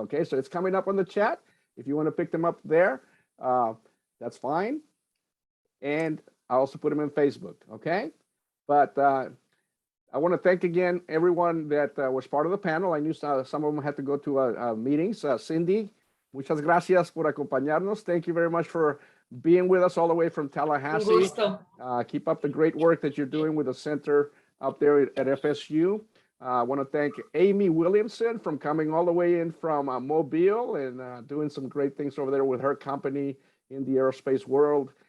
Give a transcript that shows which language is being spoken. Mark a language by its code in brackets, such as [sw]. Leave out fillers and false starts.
[en] Okay, so it's coming up on the chat. If you want to pick them up there, that's fine. And I also put them in Facebook. Okay, but I want to thank again everyone that was part of the panel. I knew some of them had to go to meetings. [es] Cindy, muchas gracias por acompañarnos. [en] Thank you very much for being with us all the way from Tallahassee. Keep up the great work that you're doing with the center up there at FSU. I want to thank Amy Williamson from coming all the way in from Mobile and doing some great things over there with her company in the aerospace world.